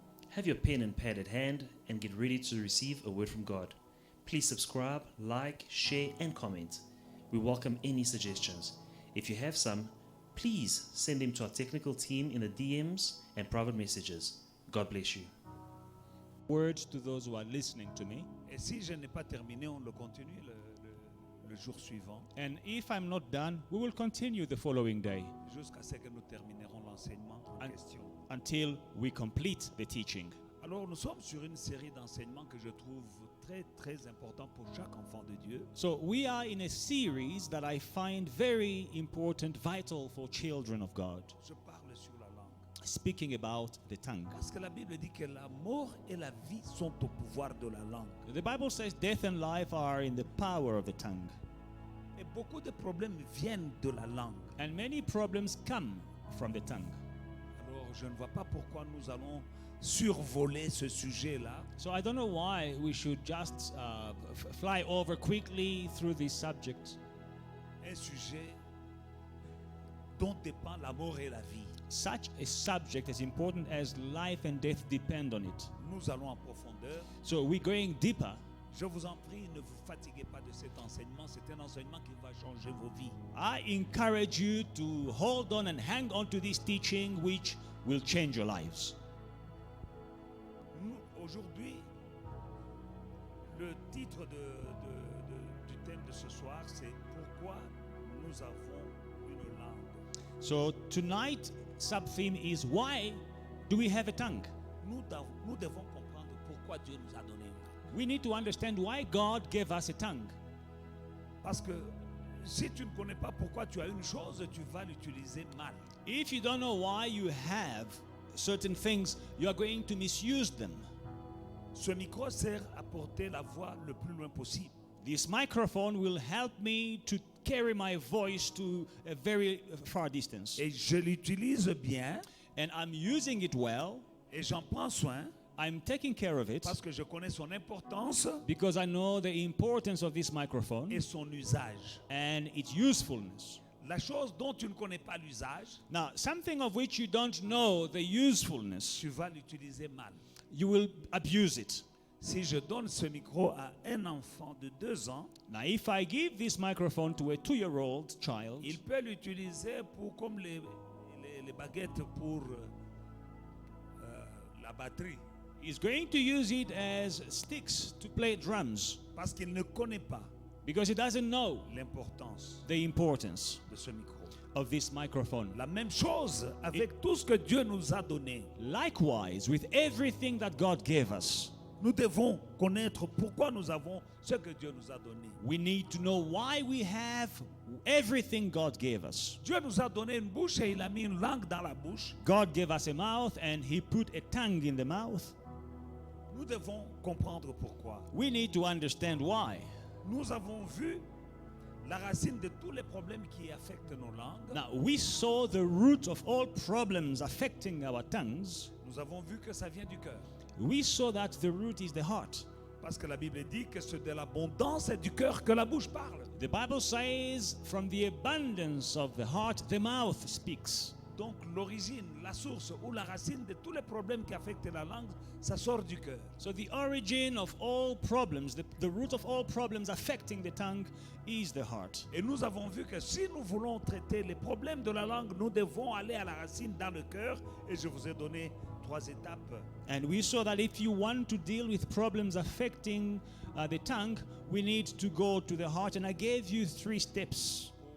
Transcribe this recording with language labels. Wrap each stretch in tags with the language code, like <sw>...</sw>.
<en>Have your pen and pad at hand and get ready to receive a word from God. Please subscribe, like, share, and comment. We welcome any suggestions. If you have some, please send them to our technical team in the DMs and private messages. God bless you. Words to those who are listening to me.</en> <fr>Et si je n'ai pas terminé, on le continue le jour suivant.</fr> <en>And if I'm not done, we will continue the following day</en> <fr>Jusqu'à ce que nous terminerons l'enseignement en question.</fr> <en>until we complete the teaching.</en> <fr>Alors nous sommes sur une série d'enseignements que je trouve très très important pour chaque enfant de Dieu.</fr> <en>So we are in a series that I find very important, vital for children of God.</en> <fr>Je parle sur la langue.</fr> <en>Speaking about the tongue.</en> <fr>Parce que la Bible dit que la mort et la vie sont au pouvoir de la langue.</fr> <en>The Bible says death and life are in the power of the tongue.</en> <fr>Et beaucoup de problèmes viennent de la langue.</fr> <en>And many problems come from the tongue.</en> <fr>Alors je ne vois pas pourquoi nous allons survoler ce sujet-là.</fr> <en>So I don't know why we should just fly over quickly through this subject.</en> <fr>Un sujet dont dépend la mort et la vie.</fr> <en>Such a subject as important as life and death depend on it.</en> <fr>Nous allons en profondeur.</fr> <en>So we're going deeper.</en> <fr>Je vous en prie, ne vous fatiguez pas de cet enseignement. C'est un enseignement qui va changer vos vies.</fr> <en>I encourage you to hold on and hang on to this teaching which will change your lives.</en> <fr>Nous, aujourd'hui, le titre du thème de ce soir, c'est pourquoi nous avons une langue.</fr> <en>So tonight sub-theme is why do we have a tongue?</en> <fr>Nous devons comprendre pourquoi Dieu nous a donné une langue.</fr> <en>We need to understand why God gave us a tongue.</en> <fr>Parce que si tu ne connais pas pourquoi tu as une chose, tu vas l'utiliser mal.</fr> <en>If you don't know why you have certain things, you are going to misuse them.</en> <fr>Ce micro sert à porter la voix le plus loin possible.</fr> <en>This microphone will help me to carry my voice to a very far distance.</en> <fr>Et je l'utilise bien</fr> <en>And I'm using it well.</en> <fr>et j'en prends soin</fr> <en>I'm taking care of it</en> <fr>parce que je connais son importance</fr> <en>because I know the importance of this microphone</en> <fr>et son usage.</fr> <en>and its usefulness.</en> <fr>La chose dont tu ne connais pas l'usage,</fr> <en>Now, something of which you don't know the usefulness,</en> <fr>tu vas l'utiliser mal.</fr> <en>you will abuse it.</en> <fr>Si je donne ce micro à un enfant de 2 ans,</fr> <en>Now, if I give this microphone to a 2-year-old child,</en> <fr>il peut l'utiliser pour comme les baguettes pour la batterie.</fr> <en>he's going to use it as sticks to play drums</en> <fr>Parce qu'il ne connaît pas</fr> <en>because he doesn't know</en> <fr>l'importance</fr> <en>the importance</en> <fr>de ce micro.</fr> <en>of this microphone.</en> <fr>La même chose avec tout ce que Dieu nous a donné.</fr> <en>Likewise, with everything that God gave us,</en> <fr>Nous devons connaître pourquoi nous avons ce que Dieu nous a donné.</fr> <en>we need to know why we have everything God gave us.</en> <fr>Dieu nous a donné une bouche et il a mis une langue dans la bouche.</fr> <en>God gave us a mouth and He put a tongue in the mouth.</en> <fr>Nous devons comprendre pourquoi.</fr> <en>We need to understand why.</en> <fr>Nous avons vu la racine de tous les problèmes qui affectent nos langues.</fr> <en>Now, we saw the root of all problems affecting our tongues.</en> <fr>Nous avons vu que ça vient du cœur.</fr> <en>We saw that the root is the heart.</en> <fr>Parce que la Bible dit que c'est de l'abondance du cœur que la bouche parle.</fr> <en>The Bible says, from the abundance of the heart, the mouth speaks.</en> <fr>Donc l'origine, la source ou la racine de tous les problèmes qui affectent la langue, ça sort du cœur.</fr> <en>So the origin of all problems, the root of all problems affecting the tongue is the heart.</en> <fr>Et nous avons vu que si nous voulons traiter les problèmes de la langue, nous devons aller à la racine dans le cœur. Et je vous ai donné 3 étapes.</fr> <en>And we saw that if you want to deal with problems affecting the tongue, we need to go to the heart. And I gave you 3 steps</en>